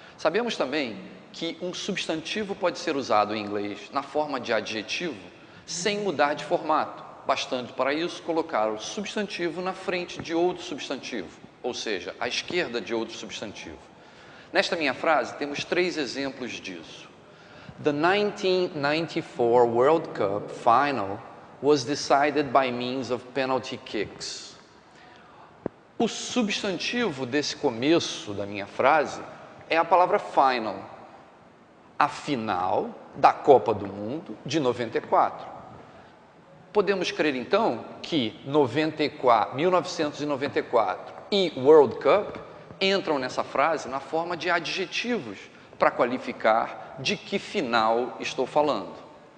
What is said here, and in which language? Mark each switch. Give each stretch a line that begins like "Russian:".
Portuguese: Sabemos também que um substantivo pode ser usado em inglês na forma de adjetivo sem mudar de formato, bastando para isso colocar o substantivo na frente de outro substantivo, ou seja, à esquerda de outro substantivo. Nesta minha frase, temos 3 exemplos disso.
English: The 1994 World Cup final was decided by means of penalty kicks.
Portuguese: O substantivo desse começo da minha frase é a palavra final, a final da Copa do Mundo de 94. Podemos crer, então, que 1994 e World Cup entram nessa frase na forma de adjetivos para qualificar de que final estou falando.